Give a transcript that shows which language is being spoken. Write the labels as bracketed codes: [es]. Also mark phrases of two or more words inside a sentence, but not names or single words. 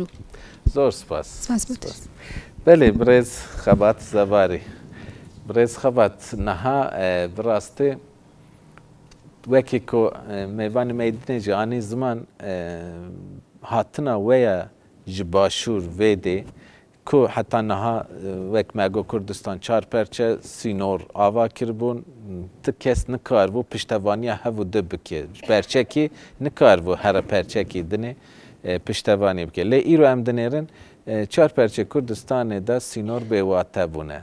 [ckb] زۆر سپاس. بەێ برێز خەبات زەباری. [ku] برێز خەبات نەها بڕاستی وەکی کۆ mêvanê meydinê jî anî ziman hatina we ye ji başûr vê dê ku heta niha wek me got Kurdistan çar perçe sînor ava kiribûn ti kes nikaribû piştevaniya hev û di bike perçekî nikaribû here perçekî dinê piştevanî bike lê îro em dinêrin çar perçe Kurdistanê de sînor bêwate bûne.